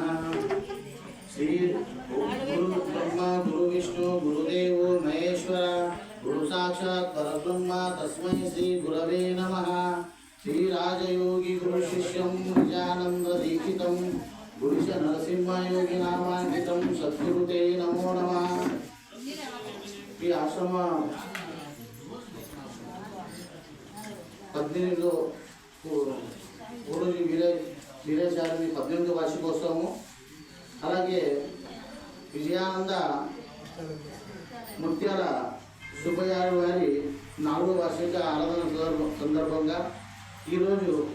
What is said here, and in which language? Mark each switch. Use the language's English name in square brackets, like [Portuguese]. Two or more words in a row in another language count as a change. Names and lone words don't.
[Sanskrit] श्री गुरु ब्रह्मा गुरु विष्णु गुरुदेवो महेश्वर गुरु साक्षात् परब्रह्म तस्मै श्री गुरवे नमः। श्री राजयोगी गुरु शिष्यं निजानंद दीक्षितं गुरुश नरसिंह योगी नामांकितं सद्गुरुते नमो नमः। [Telugu] ఈ ఆశ్రమ 18లో ఊరుని వీరేశాలని 18వ వార్షికోత్సవము, అలాగే విజయానంద ముత్యాల సుబ్బయ్య వారి 4వ వార్షిక ఆరాధన సందర్భంగా ఈరోజు